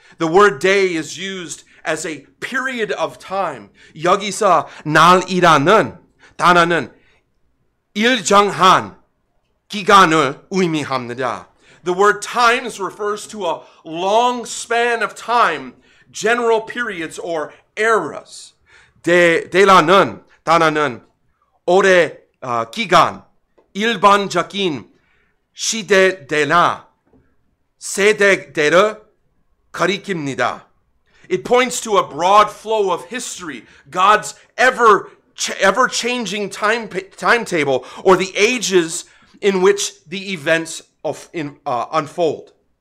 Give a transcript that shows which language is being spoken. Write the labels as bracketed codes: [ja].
[en] The word day is used as a period of time. [ko] 여기서 날이라는 단어는 일정한 기간을 의미합니다. [en] The word times refers to a long span of time, general periods or eras. [ko] 대라는 단어는 오래 기간, 일반적인 시대대나 세대대를 가리킵니다. [en] It points to a broad flow of history, God's ever-changing timetable, or the ages in which the events unfold.